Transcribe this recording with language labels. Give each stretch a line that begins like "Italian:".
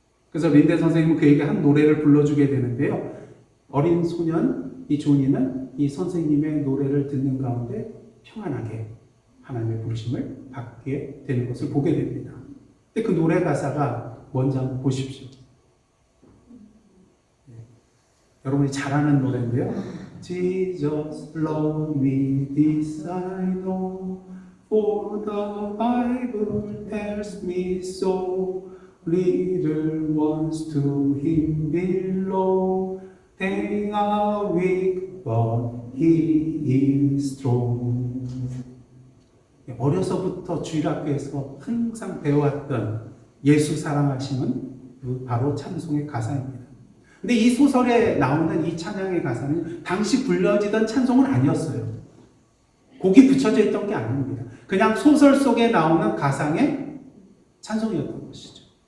Korean: 그래서 린덴 선생님은 그에게 한 노래를 불러주게 되는데요. 어린 소년, 이 존이는 이 선생님의 노래를 듣는 가운데 평안하게 하나님의 부르심을 받게 되는 것을 보게 됩니다. 근데 그 노래 가사가 뭔지 한번 보십시오. 여러분이 잘 아는 노래인데요.
English: Jesus love me, this I know, for the Bible tells me so. Little ones to him belong, they are weak, but he is strong.
Korean: 어려서부터 주일학교에서 항상 배워왔던 예수 사랑하심은 바로 찬송의 가사입니다. 근데 이 소설에 나오는 이 찬양의 가사는 당시 불려지던 찬송은 아니었어요. 곡이 붙여져 있던 게 아닙니다. 그냥 소설 속에 나오는 가상의 찬송이었던 것이죠.